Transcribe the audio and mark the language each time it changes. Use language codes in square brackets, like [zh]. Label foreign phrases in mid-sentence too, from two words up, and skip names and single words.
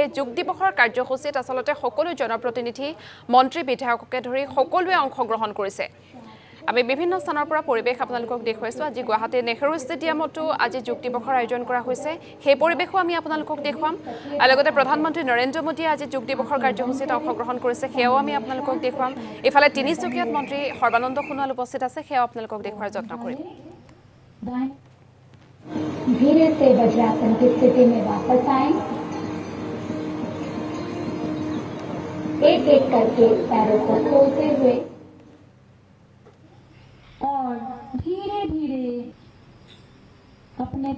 [as] যোগ দিৱসৰ কাৰ্যসূচীত আচলতে সকলো জনপ্ৰতিনিধি মন্ত্ৰী বিধায়ককে ধৰি সকলোৱে অংশগ্ৰহণ কৰিছে আমি বিভিন্ন স্থানৰ পৰা পৰিৱেশ আপোনালোকক দেখুৱাইছোঁ আজি গুৱাহাটী নেহৰু ষ্টেডিয়ামতো আজি যোগ দিৱসৰ আয়োজন কৰা হৈছে সেই পৰিৱেশো আমি আপোনালোকক দেখুৱাম লগতে প্ৰধানমন্ত্ৰী নৰেন্দ্ৰ মোদীয়ে আজি যোগ দিৱসৰ কাৰ্যসূচীত অংশগ্ৰহণ কৰিছে সেয়াও আমি আপোনালোকক দেখুৱাম ইফালে তিনিচুকীয়াত মন্ত্ৰী সৰ্বানন্দ সোণোৱাল উপস্থিত আছে সেয়াও আপোনালোকক দেখুৱাৰ যত্ন কৰিম [hi] धीरे से वज्रासन की स्थिति में वापस आएं एक एक करके पैरों को खोलते हुए और धीरे धीरे अपने